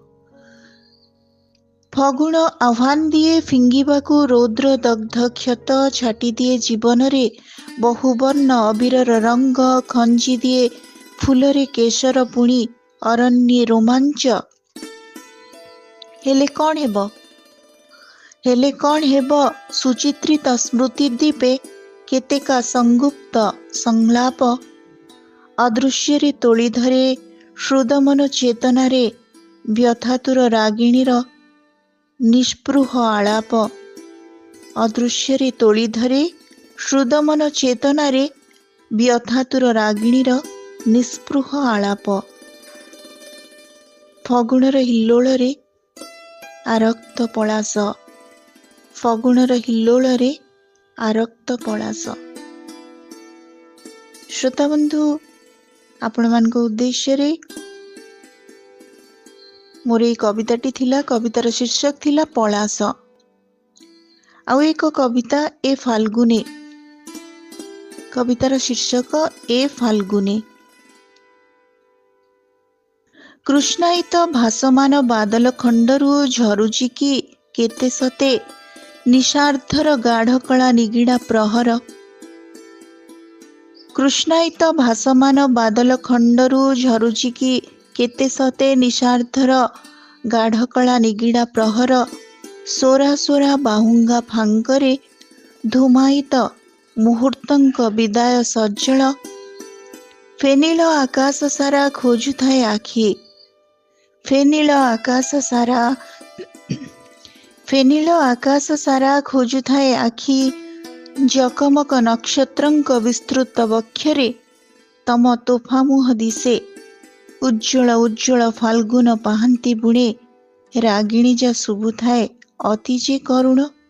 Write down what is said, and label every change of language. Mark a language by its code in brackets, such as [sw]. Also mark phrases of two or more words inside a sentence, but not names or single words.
[or] ଫଗୁଣ ଆହ୍ୱାନ ଦିଏ ଫିଙ୍ଗିବାକୁ ରୌଦ୍ର ଦଗ୍ଧ କ୍ଷତ, ଛାଟି ଦିଏ ଜୀବନରେ ବହୁବର୍ଣ୍ଣ ଅବିରର ରଙ୍ଗ, ଖଞ୍ଜି ଦିଏ ଫୁଲରେ କେଶର ପୁଣି ଅରଣ୍ୟେ ରୋମାଞ୍ଚ। ହେଲେ କଉଣ ହେବ, ହେଲେ କଉଣ ହେବ ସୁଚିତ୍ରିତ ସ୍ମୃତି ଦ୍ୱୀପେ କେତେକା ସଂଗୁପ୍ତ ସଂଲାପ, ଅଦୃଶ୍ୟ ତୋଳି ଧରେ ହୃଦମନ ଚେତନାରେ ବ୍ୟଥାତୁର ରାଗିଣୀର ନିସ୍ପୃହ ଆଳାପ, ଅଦୃଶ୍ୟ ତୋଳି ଧରେ ହୃଦମନ ଚେତନାରେ ବ୍ୟଥାତୁର ରାଗିଣୀର ନିସ୍ପୃହ ଆଳାପ। ଫଗୁଣର ହିଲ୍ଲୋଳରେ ଆରକ୍ତ ପଳାଶ, ଫଗୁଣର ହିଲ୍ଲୋଳରେ ଆରକ୍ତ ପଳାଶ। ଶ୍ରୋତା ବନ୍ଧୁ ଆପଣମାନଙ୍କ ଉଦ୍ଦେଶ୍ୟରେ ମୋର ଏ କବିତାଟି ଥିଲା। କବିତାର ଶୀର୍ଷକ ଥିଲା ପଳାଶ। ଆଉ ଏକ କବିତା ଏ ଫାଲ୍ଗୁନେ, କବିତାର ଶୀର୍ଷକ ଏ ଫାଲ୍ଗୁନେ। କୃଷ୍ଣାୟିତ ଭାସମାନ ବାଦଲ ଖଣ୍ଡରୁ ଝରୁଛି କି କେତେ ସତେ ନିଶାର୍ଦ୍ଧର ଗାଢ଼ କଳା ନିଗିଡ଼ା ପ୍ରହର। କୃଷ୍ଣାୟିତ ଭାସମାନ ବାଦଲ ଖଣ୍ଡରୁ ଝରୁଛି କି କେତେ ସତେ ନିଶାର୍ଦ୍ଧର ଗାଢ଼ କଳା ନିଗିଡ଼ା ପ୍ରହର। ସୋରା ସୋରା ବାହୁଙ୍ଗା ଫାଙ୍କରେ ଧୂମାୟିତ ମୁହୂର୍ତ୍ତଙ୍କ ବିଦାୟ ସଜଳ। ଫେନିଳ ଆକାଶ ସାରା ଖୋଜୁଥାଏ ଆଖି, ଫେନିଳ ଆକାଶ ସାରା, ଫେନିଳ ଆକାଶ ସାରା ଖୋଜୁଥାଏ ଆଖି। ଜକମକ ନକ୍ଷତ୍ରଙ୍କ ବିସ୍ତୃତ ବକ୍ଷରେ ତମ ତୋଫା ମୁହଁ ଦିଶେ। ଉଜ୍ଜ୍ୱଳ ଉଜ୍ଜ୍ୱଳ ଫାଲ୍ଗୁନ ପାହାନ୍ତି ବୁଣେ ରାଗିଣୀ ଯା ଶୁଭୁଥାଏ ଅତି ଯେ କରୁଣ।